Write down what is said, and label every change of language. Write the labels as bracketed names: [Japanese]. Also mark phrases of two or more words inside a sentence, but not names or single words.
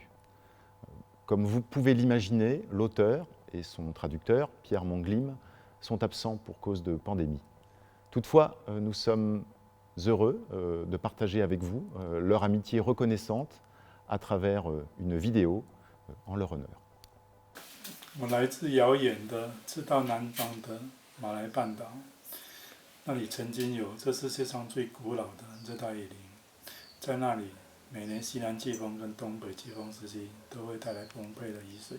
[French] Comme vous pouvez l'imaginer, l'auteur et son traducteur, Pierre Monglim, sont absents pour cause de pandémie. Toutefois, nous sommes heureux de partager avec vous leur amitié reconnaissante à travers une vidéo en leur honneur. [Chinese] 我来自遥远的赤道南方的马来半岛，那里曾经有这世界上最古老的热带雨林，在那里，每年西南季风跟东北季风时期都会带来丰沛的雨水。